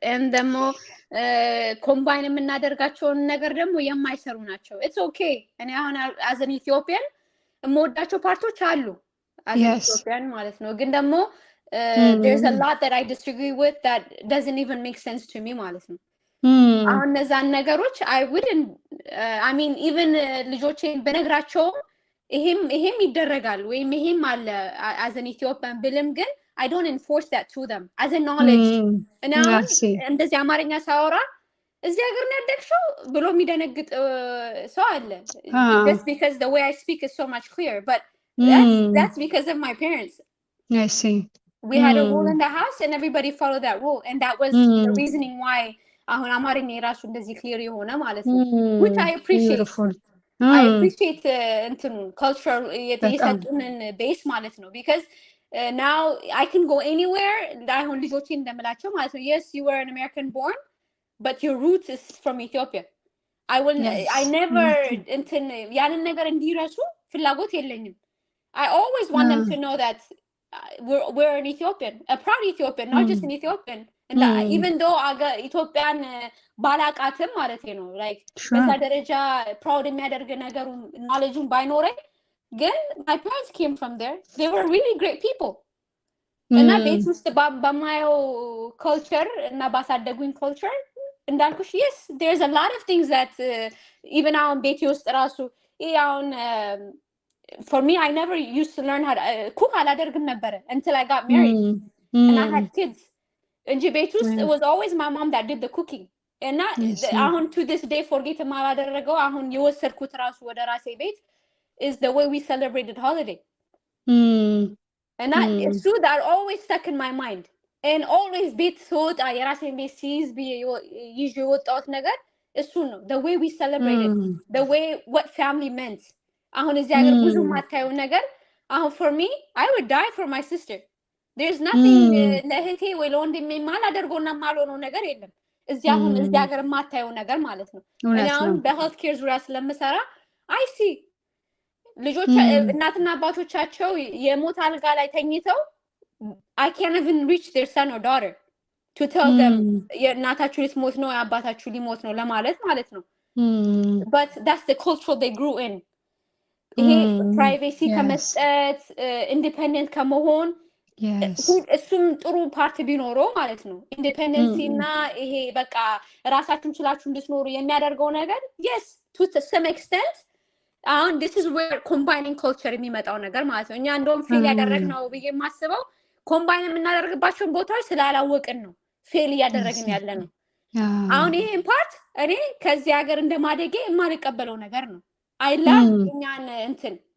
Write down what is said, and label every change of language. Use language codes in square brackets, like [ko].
[am] and ደግሞ ኮምባይን የምናደርጋቸውን ነገር ደግሞ የማይሰሩ ናቸው። [en] it's okay. [am] እኔ አሁን [en] as an Ethiopian [am] የምወዳቸው ፓርቶች አሉ [en] as an Ethiopian [am] ማለት ነው። ግን ደግሞ [en] there's a lot that I disagree with that doesn't even make sense to me [am] ማለት ነው። አሁን እነዛን ነገሮች [en] I wouldn't I mean even [am] ልጆቼን በነግራቸው ይሄም ይደረጋል ወይም ይሄም አለ [en] as an Ethiopian [am] ብልም ግን [en] I don't enforce that to them as a knowledge. [am] እና እንደዚህ አማርኛ ሳወራ እዚህ ሀገር ነው ያደግሽው ብሎ የሚደነግጥ ሰው አለ [en] just because the way I speak is so much clearer, but that's because of my parents. I see. We had a rule in the house and everybody followed that rule, and that was the reasoning why [am] አሁን አማርኛ የራሱ እንደዚህ [en] clear [am] የሆነ ማለት ነው, [en] which I appreciate. Beautiful. I appreciate [am] እንትኑን [en] cultural [am] የሰጡንን [en] base [am] ማለት ነው, [en] because now I can go anywhere. [am] አሁን ልጆቼ እንደምላቸው ማለት ነው, [en] yes you were an American born but your roots is from Ethiopia. I never [am] እንትን ያንን ነገር እንዲረሱ ፍላጎት የለኝም. [en] I always want them to know that we're an Ethiopian, a proud Ethiopian, not just an Ethiopian. And even though [am] ኢትዮጵያን ባላቃትም ማለት ነው, [en] like [am] በዛ ደረጃ [en] proud [am] የሚያደርግ ነገሩን [en] knowledgeውን [am] ባይኖረኝ ግን [en] my parents came from there. They were really great people. [am] እና ቤት ውስጥ በማየው culture እና ባሳደጉኝ culture እንዳልኩሽ, [en] yes there's a lot of things that even [am] አሁን ቤት ውስጥ ራሱ አሁን [en] for me I never used to learn how to cook [am] አላደርግም ነበር [en] until I got married and I had kids. [am] እንጂ ቤት ውስጥ [en] it was always my mom that did the cooking. [am] እና አሁን [en] to this day forget [am] ማላደረገው አሁን የወሰድኩት ራሱ ወደ ራሴ ቤት [en] is the way we celebrated holiday. And it's true that always stuck in my mind. And always [am] ቤት ስወጣ የራሴን ቤት ሲይዝ ይዤ የወጣሁት ነገር እሱ ነው, [en] the way we celebrated, the way what family meant. [am] አሁን እዚህ ሀገር ብዙ ማታየው ነገር አሁን [en] for me I would die for my sister. There's nothing [am] ለእህቴ ወይ ለወንድሜ ማላደርገውና ማልሆነው ነገር የለም እዚህ አሁን እዚህ ሀገር ማታየው ነገር ማለት ነው። እኔ አሁን በሄልት ኬር ዙሪያ ስለምሰራ [en] I see [am] ልጆች እናትና አባቶቻቸው የሞት አልጋ ላይ ተኝተው [en] I can't even reach their son or daughter to tell them [am] የእናታችሁ ሊሞት ነው የአባታችሁ ሊሞት ነው ለማለት ማለት ነው. [en] But that's the culture they grew in. [am] ይሄ ፕራይቬሲ ከመስጠት ኢንዲፔንደንት ከመሆን እሱም ጥሩ ፓርት ቢኖረው ማለት ነው። ኢንዲፔንደንሲ እና ይሄ በቃ ራሳችሁን ችላችሁ እንድትኖሩ የሚያደርገው ነገር [en] yes to some extent. [am] አሁን [en] this is where combining culture [am] የሚመጣው ነገር ማለት ነው። እኛ እንደውም ፌል ያደረግነው ብዬ የማስበው ኮምባይን የምናደርግባቸውን ቦታዎች ስላላወቅን ነው ፌል እያደረግን ያለ ነው። አሁን ይሄን ፓርት እኔ ከዚህ ሀገር እንደማደጌ የማልቀበለው ነገር ነው። [en] I love [am] እኛን እንትን